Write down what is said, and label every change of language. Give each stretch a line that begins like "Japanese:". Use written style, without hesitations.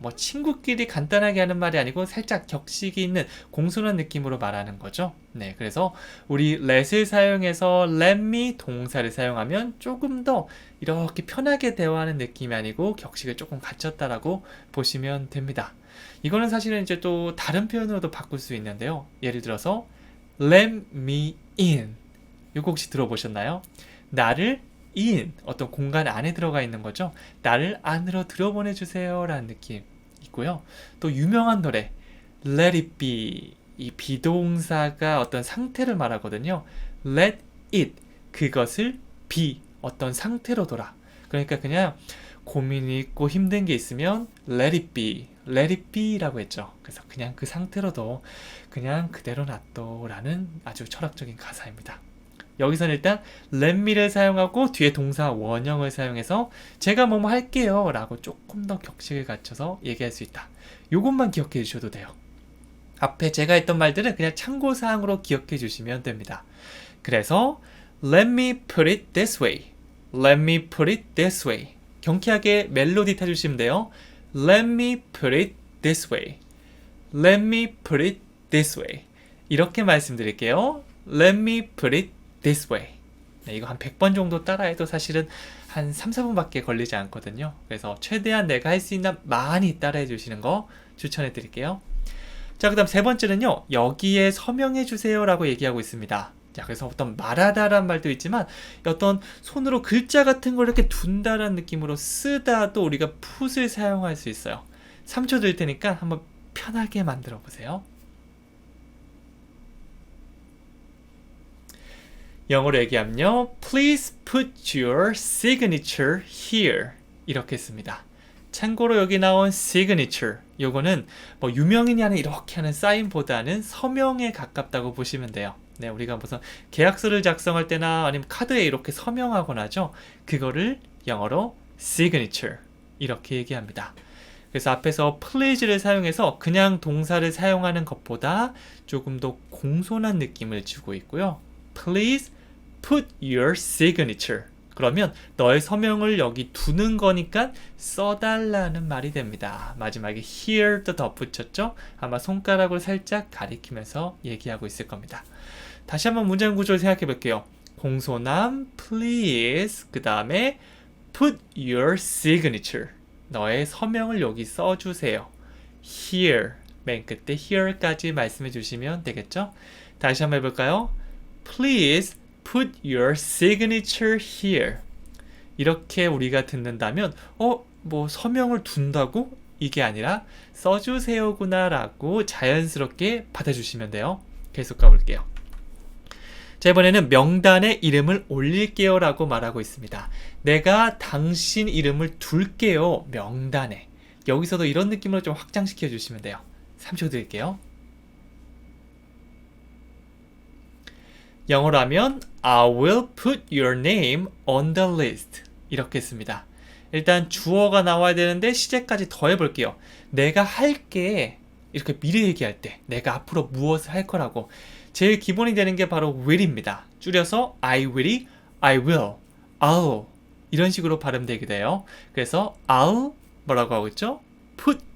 Korean: 뭐 친구끼리 간단하게 하는 말이 아니고 살짝 격식이 있는 공손한 느낌으로 말하는 거죠. 네, 그래서 우리 let을 사용해서 let me 동사를 사용하면 조금 더 이렇게 편하게 대화하는 느낌이 아니고 격식을 조금 갖췄다라고 보시면 됩니다. 이거는 사실은 이제 또 다른 표현으로도 바꿀 수 있는데요. 예를 들어서
English: let me in.
Korean: 이거 혹시 들어보셨나요? 나를 in, 어떤 공간 안에 들어가 있는 거죠. 나를 안으로 들어보내주세요 라는 느낌 있고요. 또 유명한 노래
English: Let it be.
Korean: 이 비동사가 어떤 상태를 말하거든요. Let it, 그것을 be, 어떤 상태로 둬라. 그러니까 그냥 고민이 있고 힘든 게 있으면
English: let it be, let it be
Korean: 라고 했죠. 그래서 그냥 그 상태로 둬, 그냥 그대로 놔둬 라는 아주 철학적인 가사입니다. 여기서는 일단 let me를 사용하고 뒤에 동사 원형을 사용해서 제가 뭐뭐 할게요 라고 조금 더 격식을 갖춰서 얘기할 수 있다. 요것만 기억해 주셔도 돼요. 앞에 제가 했던 말들은 그냥 참고사항으로 기억해 주시면 됩니다. 그래서
English: let me put it this way. Let me put it this way.
Korean: 경쾌하게 멜로디 타주시면 돼요.
English: Let me put it this way. Let me put it this way.
Korean: 이렇게 말씀드릴게요.
English: Let me put it this way.
Korean: 네, 이거 한 100번 정도 따라해도 사실은 한 3, 4분밖에 걸리지 않거든요. 그래서 최대한 내가 할 수 있는 많이 따라해 주시는 거 추천해 드릴게요. 자, 그 다음 세 번째는요. 여기에 서명해 주세요 라고 얘기하고 있습니다. 자, 그래서 어떤 말하다란 말도 있지만 어떤 손으로 글자 같은 걸 이렇게 둔다라는 느낌으로 쓰다도 우리가 put을 사용할 수 있어요. 3초 드릴 테니까 한번 편하게 만들어 보세요. 영어로 얘기하면요.
English: Please put your signature here.
Korean: 이렇게 씁니다. 참고로 여기 나온 signature. 요거는 뭐 유명인이 하는 이렇게 하는 사인보다는 서명에 가깝다고 보시면 돼요. 네, 우리가 무슨 계약서를 작성할 때나 아니면 카드에 이렇게 서명하곤 하죠. 그거를 영어로 signature. 이렇게 얘기합니다. 그래서 앞에서 please를 사용해서 그냥 동사를 사용하는 것보다 조금 더 공손한 느낌을 주고 있고요.
English: Please put your signature.
Korean: 그러면 너의 서명을 여기 두는 거니까 써달라는 말이 됩니다. 마지막에 here도 덧붙였죠? 아마 손가락을 살짝 가리키면서 얘기하고 있을 겁니다. 다시 한번 문장 구조를 생각해 볼게요. 공손함, please, 그 다음에 put your signature. 너의 서명을 여기 써주세요. here, 맨 끝에 here까지 말씀해 주시면 되겠죠? 다시 한번 해볼까요?
English: Please put your signature here.
Korean: 이렇게 우리가 듣는다면 뭐 서명을 둔다고? 이게 아니라 써주세요구나 라고 자연스럽게 받아주시면 돼요. 계속 가볼게요. 자, 이번에는 명단에 이름을 올릴게요 라고 말하고 있습니다. 내가 당신 이름을 둘게요. 명단에. 여기서도 이런 느낌으로 좀 확장시켜 주시면 돼요. 3초 드릴게요. 영어로 하면
English: I will put your name on the list.
Korean: 이렇게 씁니다. 일단 주어가 나와야 되는데 시제까지 더 해볼게요. 내가 할게. 이렇게 미래 얘기할 때 내가 앞으로 무엇을 할 거라고 제일 기본이 되는 게 바로 will입니다. 줄여서 I will이 I will, I'll 이런 식으로 발음되게 돼요. 그래서 I'll 뭐라고 하고 있죠? Put